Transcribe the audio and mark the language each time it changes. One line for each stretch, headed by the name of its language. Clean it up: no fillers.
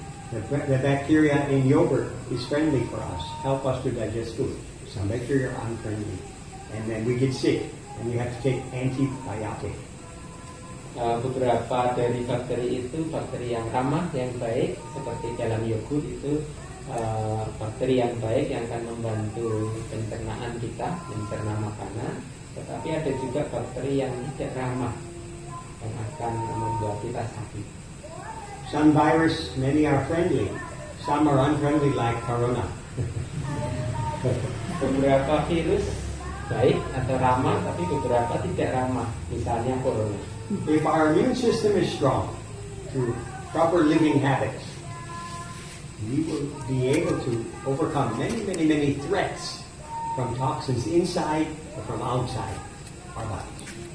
English: The bacteria in yogurt is friendly for us, help us to digest food. Some bacteria are unfriendly, and then we get sick, and we have to take antibiotic.
Indonesian: Beberapa dari bakteri itu bakteri yang ramah, yang baik, seperti dalam yogurt itu bakteri yang baik yang akan membantu pencernaan kita, mencerna makanan. Tetapi ada juga bakteri yang tidak ramah, yang akan membuat kita sakit.
English: Some virus, many are friendly. Some are unfriendly, like corona.
Indonesian: Beberapa virus baik atau ramah, tapi beberapa tidak ramah, misalnya corona.
English: If our immune system is strong, through proper living habits, we will be able to overcome many threats from toxins inside or from outside our bodies.